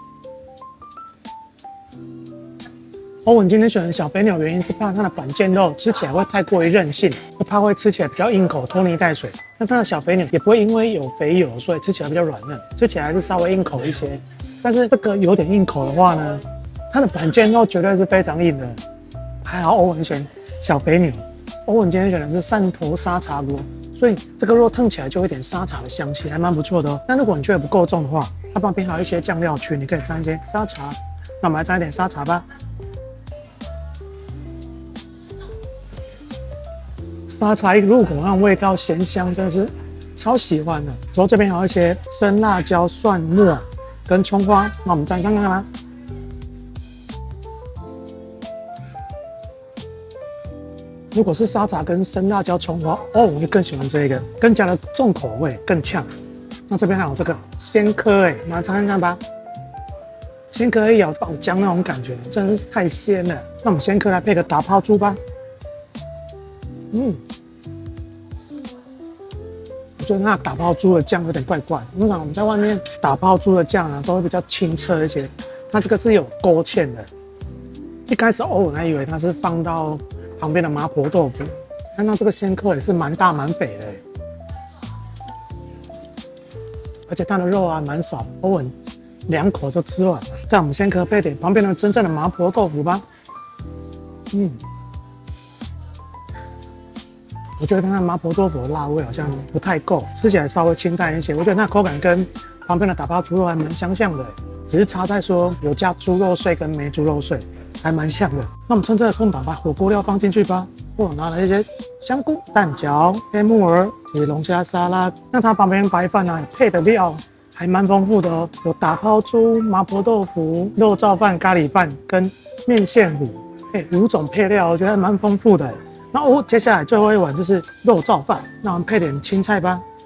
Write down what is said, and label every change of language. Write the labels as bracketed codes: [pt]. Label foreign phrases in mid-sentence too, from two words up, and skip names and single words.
[zh] 歐文今天選的小肥牛，原因是怕它的板腱肉吃起來會太過於韌性，就怕會吃起來比較硬口、拖泥帶水。那它的小肥牛也不會因為有肥油，所以吃起來比較軟嫩，吃起來還是稍微硬口一些。但是這個有點硬口的話呢，它的板腱肉絕對是非常硬的。還好歐文選小肥牛，歐文今天選的是汕頭沙茶鍋，所以這個肉燙起來就有點沙茶的香氣，還蠻不錯的哦。但如果你覺得不夠重的話，它旁邊還有一些醬料區，你可以蘸一些沙茶。那我們來蘸一點沙茶吧。沙茶一入口，那種味道鹹香，真的是超喜歡的。之後這邊還有一些生辣椒、蒜末跟蔥花，那我們蘸上看看吧。如果是沙茶跟生辣椒、蔥花，哦，我会更喜歡這個，更加的重口味，更嗆。那這邊還有這個鮮蚵，我們來嘗看看吧。鮮蚵一咬爆漿那種感覺，真的是太鮮了。那我們鮮蚵來配個打拋豬吧。我覺得那打拋豬的醬有點怪怪。通常我們在外面打拋豬的醬啊，都會比較清澈一些。它這個是有勾芡的。一開始歐文還以為它是放到旁邊的麻婆豆腐，看到這個鮮蚵也是蠻大蠻肥的，而且它的肉啊蠻少，歐文2口就吃完了。在我們鮮蚵配點旁邊的真正的麻婆豆腐吧。我覺得它的麻婆豆腐的辣味好像不太夠，吃起來稍微清淡一些。我覺得它口感跟旁邊的打拋豬肉還蠻相像的，只是差在說有加豬肉碎跟沒豬肉碎，還蠻像的。那我們趁這個空檔把火鍋料放進去吧。我拿了一些香菇、蛋餃、黑木耳以及龍蝦沙拉。那它旁邊白飯啊配的料還蠻豐富的哦，有打拋豬、麻婆豆腐、肉燥飯、咖喱飯跟麵線糊，5種配料，我覺得還蠻豐富的。那接下來最後一碗就是肉燥飯，那我們配點青菜吧。